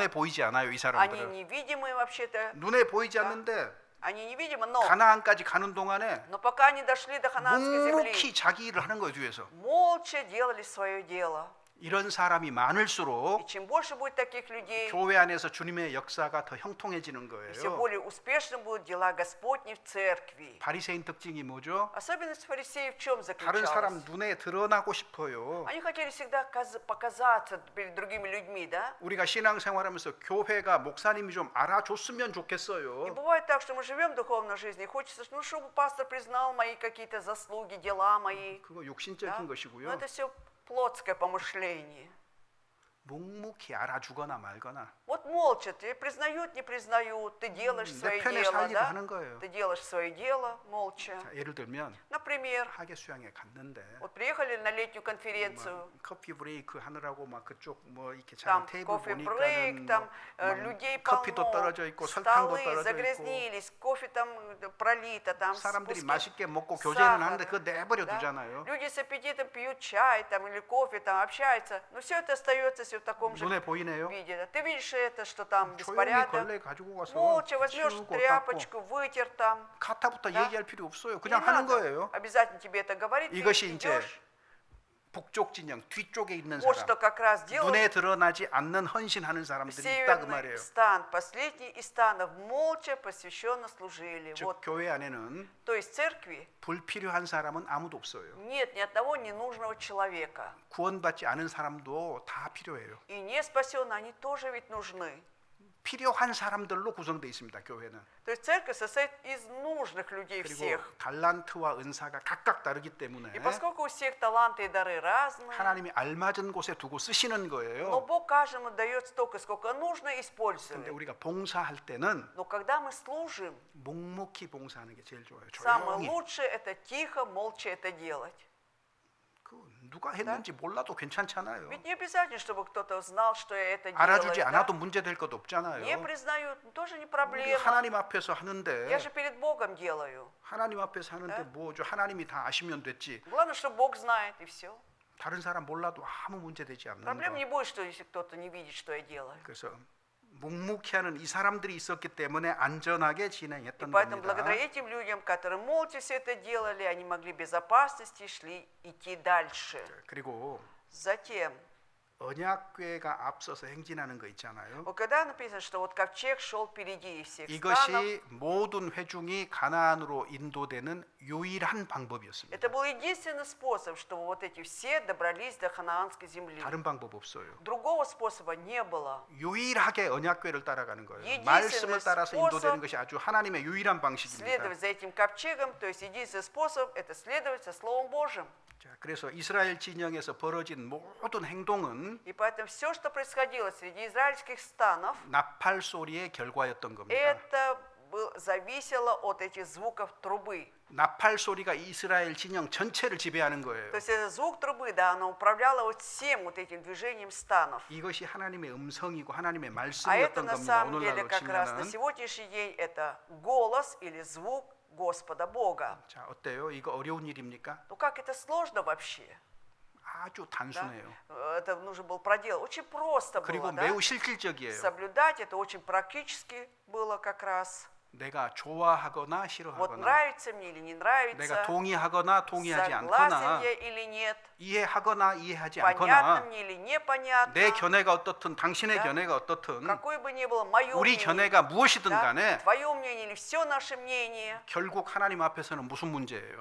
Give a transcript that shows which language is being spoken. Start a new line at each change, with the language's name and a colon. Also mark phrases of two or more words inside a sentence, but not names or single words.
Korean: 눈에 보이지 않아요, 이
Russian: Они
Korean: 사람들은.
Russian: невидимые вообще-то.
Korean: 눈에 보이지
Russian: Да.
Korean: 않는데
Russian: Они невидимы, но
Korean: 가나안까지 가는 동안에
Russian: пока они дошли до ханаанской земли,
Korean: 묵묵히 자기 일을 하는 거예요, 뒤에서.
Russian: молча делали свое дело.
Korean: 이런 사람이
Russian: И
Korean: 많을수록
Russian: чем больше будет таких людей,
Korean: 교회 안에서 주님의 역사가 더 형통해지는
Russian: все
Korean: 거예요.
Russian: более успешны будут дела Господни в церкви.
Korean: 바리새인 특징이 뭐죠?
Russian: Особенность фарисеев в чем
Korean: 다른 사람
Russian: заключалась?
Korean: 눈에 드러나고 싶어요.
Russian: Они хотели всегда показаться перед другими людьми, да?
Korean: 우리가 신앙생활하면서 교회가 목사님이 좀 알아줬으면
Russian: И
Korean: 좋겠어요.
Russian: бывает так, что мы живем в духовной жизни, и хочется, ну, чтобы пастор признал мои какие-то заслуги, дела мои.
Korean: 그거
Russian: Да?
Korean: 육신적인
Russian: Но
Korean: 것이고요.
Russian: это все плотское помышление.
Korean: 묵묵히 알아주거나 말거나
Russian: Вот молча, тебе признают, не признают, ты делаешь
Korean: 내
Russian: свое
Korean: 편에
Russian: дело,
Korean: 살 일을
Russian: да?
Korean: 하는 거예요.
Russian: Ты делаешь свое дело молча.
Korean: 자, 예를 들면
Russian: Например,
Korean: 하계 수양에 갔는데
Russian: вот приехали на летнюю
Korean: 뭐
Russian: конференцию,
Korean: 커피 브레이크 하느라고 막 그쪽 뭐 이렇게
Russian: там
Korean: 잘 테이블
Russian: кофе-брейк,
Korean: 보니까는
Russian: там
Korean: 막
Russian: людей
Korean: 커피도
Russian: полно,
Korean: 떨어져 있고 설탕도
Russian: столы
Korean: 떨어져 있고
Russian: загрязнились, кофе там пролито, там
Korean: 사람들이
Russian: куски
Korean: 맛있게 먹고
Russian: сахара,
Korean: 교제는 하는데 그거 내버려
Russian: да?
Korean: 두잖아요.
Russian: Люди с аппетитом пьют чай там, или кофе, там общаются, но все это остается все в таком же
Korean: 눈에 보이네요.
Russian: виде. да. Ты видишь это, что там
Korean: 조용히
Russian: беспорядок,
Korean: 걸레 가지고 가서
Russian: молча возьмешь
Korean: 치우고 닦고
Russian: тряпочку, вытер там.
Korean: 카타부터
Russian: Да?
Korean: 얘기할 필요 없어요.
Russian: Не
Korean: 그냥 하는
Russian: надо
Korean: 거예요.
Russian: обязательно тебе это говорить, ты
Korean: 이것이 이제
Russian: идешь.
Korean: 북쪽 진영 뒤쪽에 있는
Russian: Вот что
Korean: 사람,
Russian: как раз делают
Korean: 눈에 드러나지 않는 헌신하는 사람들이 있다 그
Russian: северный
Korean: 말이에요.
Russian: стан, последний из станов, молча, посвященно служили.
Korean: 즉
Russian: Вот,
Korean: 교회 안에는
Russian: то есть в церкви
Korean: 불필요한 사람은 아무도 없어요.
Russian: нет ни одного ненужного человека.
Korean: 구원받지 않은 사람도 다 필요해요.
Russian: И не спасенные, они тоже ведь нужны.
Korean: 필요한 사람들로 구성되어 있습니다. 교회는.
Russian: То есть церковь состоит из нужных людей
Korean: 그리고
Russian: всех.
Korean: 달란트와 은사가 각각 다르기 때문에
Russian: И поскольку у всех таланты и дары разные,
Korean: 하나님이 알맞은 곳에 두고 쓰시는
Russian: но
Korean: 거예요.
Russian: Бог каждому дает столько, сколько нужно,
Korean: 근데
Russian: использовать.
Korean: 우리가 봉사할 때는
Russian: Но когда мы служим,
Korean: 묵묵히 봉사하는 게 제일 좋아요.
Russian: самое
Korean: 조용히.
Russian: лучшее это тихо, молча это делать.
Korean: 그 누가 했는지 몰라도 괜찮잖아요.
Russian: Ведь не обязательно, чтобы кто-то знал, что я это
Korean: 알아주지
Russian: делаю.
Korean: 않아도
Russian: Да?
Korean: 문제 될 것 없잖아요.
Russian: Не признают, тоже не
Korean: 우리
Russian: проблема.
Korean: 하나님 앞에서 하는데
Russian: Я же перед Богом делаю.
Korean: 하나님 앞에서 하는데 네? 뭐죠? 하나님이 다 아시면 됐지.
Russian: Главное, что Бог знает, и все.
Korean: 다른 사람 몰라도 아무 문제 되지 않는
Russian: Проблем
Korean: 거.
Russian: не будет, что если кто-то не видит, что я делаю.
Korean: 그래서 묵묵히 하는 이 사람들이 있었기 때문에 안전하게
Russian: И
Korean: 진행했던
Russian: поэтому
Korean: 겁니다.
Russian: благодаря этим людям, которые молча все это делали, они могли безопасности идти дальше.
Korean: 그리고
Russian: Затем,
Korean: 언약궤가 앞서서 행진하는 거 있잖아요.
Russian: вот когда написано, что вот ковчег шел впереди всех станов,
Korean: 이것이 모든 회중이 가나안으로 인도되는 유일한 방법이었습니다.
Russian: это был единственный способ, чтобы вот эти все добрались до ханаанской земли.
Korean: 다른 방법 없어요.
Russian: Другого способа не было.
Korean: 유일하게 언약궤를 따라가는 거예요.
Russian: единственный
Korean: 말씀을 따라서 인도되는
Russian: способ
Korean: 것이 아주 하나님의 유일한 방식입니다.
Russian: Следовать за этим ковчегом, то есть единственный способ – это следовать со Словом Божьим.
Korean: 자, 그래서 이스라엘 진영에서 벌어진 모든 행동은
Russian: И поэтому все, что происходило среди израильских станов,
Korean: 나팔 소리의 결과였던 겁니다.
Russian: это зависело от этих звуков трубы.
Korean: 나팔 소리가 이스라엘 진영 전체를 지배하는 거예요.
Russian: То есть этот звук трубы, да, она управляла вот всем вот этим движением станов.
Korean: 이것이 하나님의 음성이고 하나님의
Russian: А это
Korean: 말씀이었던
Russian: на
Korean: 겁니다.
Russian: самом деле
Korean: 오늘날로
Russian: как раз на
Korean: 치면은.
Russian: сегодняшний день это голос или звук Господа Бога.
Korean: 자, 어때요? 이거 어려운 일입니까?
Russian: Ну как это сложно вообще?
Korean: 아주
Russian: Да?
Korean: 단순해요.
Russian: Это нужно было проделать. Очень просто
Korean: 그리고
Russian: было, да?
Korean: 매우 실질적이에요.
Russian: Соблюдать это очень практически было как раз.
Korean: 내가 좋아하거나
Russian: Вот
Korean: 싫어하거나
Russian: нравится мне или не
Korean: 내가
Russian: нравится,
Korean: 동의하거나 동의하지
Russian: согласен
Korean: 않거나
Russian: я или нет,
Korean: 이해하거나 이해하지
Russian: понятно
Korean: 않거나
Russian: мне или непонятно,
Korean: 내 견해가 어떻든 당신의
Russian: Да.
Korean: 견해가 어떻든
Russian: какое бы ни было мое
Korean: 우리
Russian: мнение,
Korean: 견해가 무엇이든
Russian: да,
Korean: 간에
Russian: твое мнение или все наше мнение,
Korean: 결국 하나님 앞에서는 무슨 문제예요?